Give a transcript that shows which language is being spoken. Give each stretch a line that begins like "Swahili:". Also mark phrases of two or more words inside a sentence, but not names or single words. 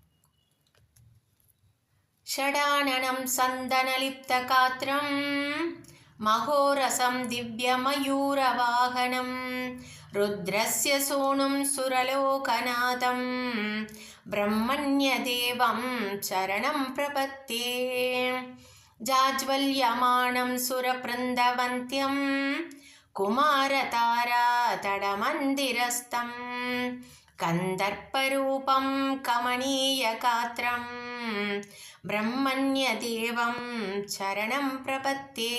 Sanskrit: षडाननं चन्दनलिप्त गात्रं महोरसं दिव्यमयूरवाहनं रुद्रस्य सूनुं सुरलोकनाथं ब्रह्मण्यदेवं शरणं प्रपद्ये. जाज्वल्यमानं सुरवृन्दवन्त्यं कुमारतारा तडमन्दिरस्थं कन्दर्परूपं कमनीयगात्रं ब्रह्मण्यदेवं चरणं प्रपत्ये.